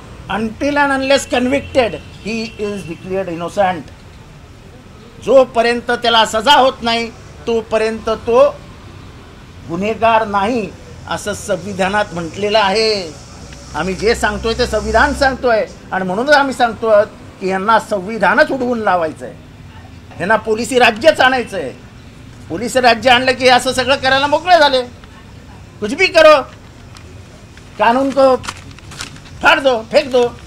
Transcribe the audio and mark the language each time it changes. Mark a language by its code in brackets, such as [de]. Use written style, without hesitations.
[en] until and unless convicted he is declared innocent. [mr] जोपर्यंत त्याला सजा होत नाही तोपर्यंत तो गुन्हेगार नाही असं संविधानात म्हटलेलं आहे. आम्ही जे सांगतोय ते संविधान सांगतोय आणि म्हणूनच आम्ही सांगतोय की यांना संविधानच उडवून लावायचं आहे, यांना पोलिसी राज्यच आणायचं आहे. पोलिसी राज्य आणलं की असं सगळं करायला मोकळे झाले. [hi] कुछ भी करो, कानून को फाड़ दो, फेक दो.